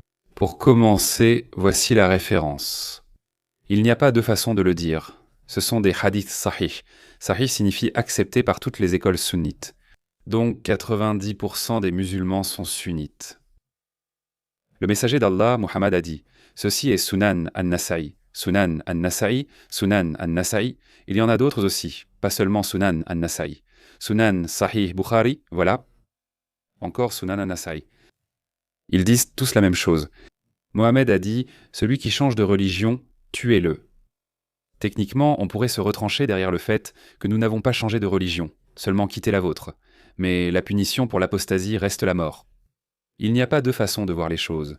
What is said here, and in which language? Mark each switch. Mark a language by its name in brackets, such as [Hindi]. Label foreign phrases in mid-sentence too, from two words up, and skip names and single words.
[French] Pour commencer, voici la référence. Il n'y a pas deux façons de le dire. Ce sont des hadiths sahih. Sahih signifie accepté par toutes les écoles sunnites. Donc 90% des musulmans sont sunnites. Le messager d'Allah, Muhammad, a dit « Ceci est Sunan an-Nasa'i. Sunan an-Nasa'i, Sunan an-Nasa'i. Il y en a d'autres aussi, pas seulement Sunan an-Nasa'i. Sunan Sahih Bukhari, voilà. Encore Sunan an-Nasa'i. Ils disent tous la même chose. Mohammed a dit « Celui qui change de religion, tuez-le ». Techniquement, on pourrait se retrancher derrière le fait que nous n'avons pas changé de religion, seulement quitté la vôtre. Mais la punition pour l'apostasie reste la mort. Il n'y a pas deux façons de voir les choses.